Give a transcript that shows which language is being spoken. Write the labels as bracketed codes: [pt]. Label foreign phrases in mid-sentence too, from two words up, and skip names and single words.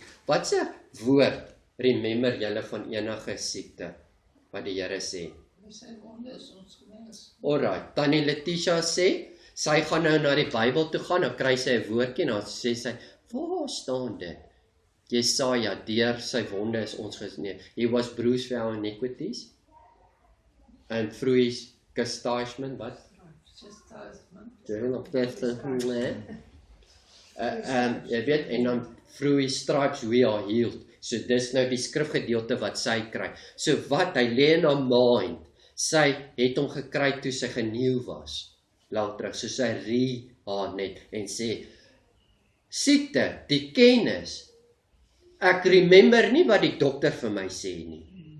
[af] Wat se woord remember julle van enige siekte, wat die Here sê? Sy wonde is ons genees. Alright, Tannie Letitia sê, sy gaan nou na die Bybel toe gaan, dan kry sy 'n woordjie, en dan sê sy, waar staan dit? Jesaja, deur sy wonde is ons genees. [en] He was bruised for our iniquities, and through his chastisement, [af] wat? Jy weet, en dan [en] through his stripes we are healed. [af] So dis nou die skrifgedeelte wat sy kry. So wat, hy lê in haar mind, sy het hom gekry toe sy geneeu was, lang terug, so sy rie haar net, en sê, siekte, die kennis, ek remember nie wat die dokter vir my sê nie.